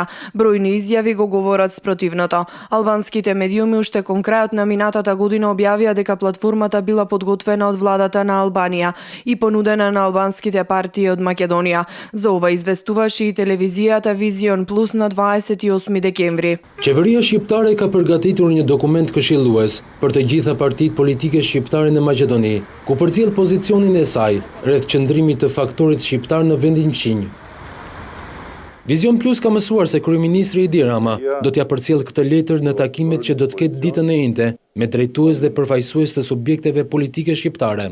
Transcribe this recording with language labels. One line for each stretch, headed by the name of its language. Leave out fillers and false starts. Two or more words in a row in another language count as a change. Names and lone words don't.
Macedonian: Бројни изјави го говорат спротивното. Албанските медиуми уште кон крајот на минатата година објавија дека платформата била подготвена од владата на Албанија и понудена на албанските партии од Македонија. За ова известуваше и телевизијата Визион Плюс на 28 декември.
Albanian: Qeveria shqiptare ka përgatitur një dokument këshillues për të gjitha partitë politike shqiptare në Maqedoni, ku përcjell pozicionin e saj rreth qëndrimit të faktorit shqiptar në vendin fqinj. Vizion Plus ka mësuar se kryeministri Edi Rama do t'ja përcjell këtë letër në takimet që do të ketë ditën e njëjtë me drejtues dhe përfaqësues të subjekteve politike shqiptare.